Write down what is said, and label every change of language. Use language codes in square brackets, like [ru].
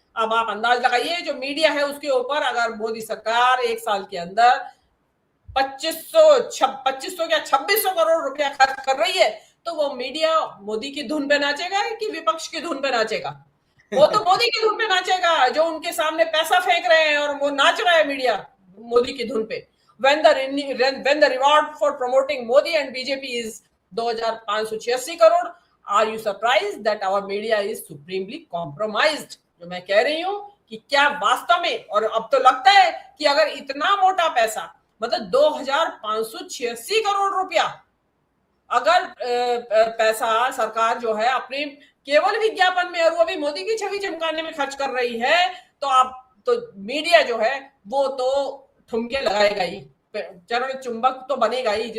[hi] अब आप अंदाज लगाइए जो मीडिया है उसके ऊपर अगर मोदी सरकार एक साल के अंदर 2500 या 2600 करोड़ रुपया खर्च कर रही है तो वो मीडिया मोदी की धुन पे नाचेगा कि विपक्ष की धुन पे नाचेगा? वो तो मोदी की धुन पे नाचेगा, जो उनके सामने पैसा फेंक रहे हैं और वो नाच रहा है मीडिया मोदी की धुन पे। [en] when the reward for promoting Modi and BJP is 2,586 crore, are you surprised that our media is supremely compromised? [hi] जो मैं कह रही हूं कि क्या वास्तव में, और अब तो लगता है कि अगर इतना मोटा पैसा मतलब 2,586 करोड़ रुपया अगर पैसा सरकार जो है अपने केवल विज्ञापन में और वो भी मोदी की छवि चमकाने में खर्च कर रही है तो आप तो मीडिया जो है वो तो ठुमके लगाएगा ही, चरण चुंबक तो बनेगा ही।